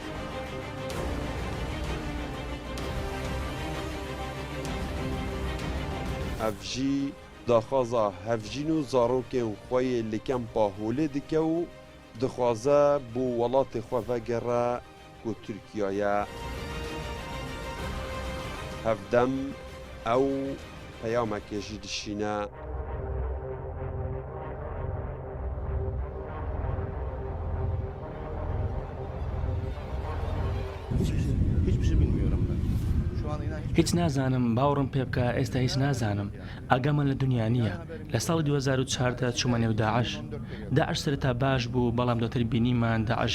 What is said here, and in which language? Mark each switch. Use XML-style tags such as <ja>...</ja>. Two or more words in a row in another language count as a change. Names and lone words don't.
<ku>Ev jî daxwaza hevjîn û zarokên xwe yê li kempa Holê dike û dixwaze bû welatê xwe vegere ku Tirkiyeyê hevdem ew peyamekê jî dişîne.</ku> <ckb>هیچ نازانم باوڕم پێ بکە ئێستا هیچ نازانم ئاگامە لە دنیا نییە لە ساڵی 2004 چوومە نێو داعش داعش سەرەتا باش بوو بەڵام دواتر بینیمان داعش</ckb>